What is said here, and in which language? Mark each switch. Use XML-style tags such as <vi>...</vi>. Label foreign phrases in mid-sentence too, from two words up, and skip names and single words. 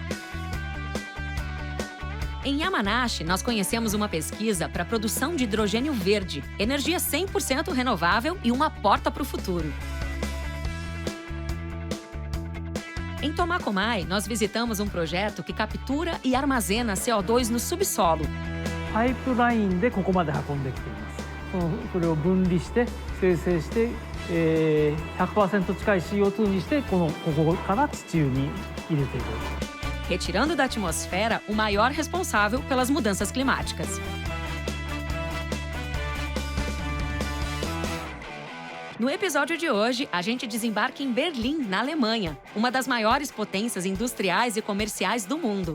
<pt>Em Yamanashi, nós conhecemos uma pesquisa para a produção de hidrogênio verde, energia 100% renovável e uma porta para o futuro. Em Tomakomai, nós visitamos um projeto que captura e armazena CO2 no subsolo.</pt> <ja>パイプラインでここまで運んできています。これを分離して生成して、100% 近い CO2 にしてここから地中に入れていく。</ja> <pt>Retirando da atmosfera o maior responsável pelas mudanças climáticas. No episódio de hoje, a gente desembarca em Berlim, na Alemanha, uma das maiores potências industriais e comerciais do mundo.</pt>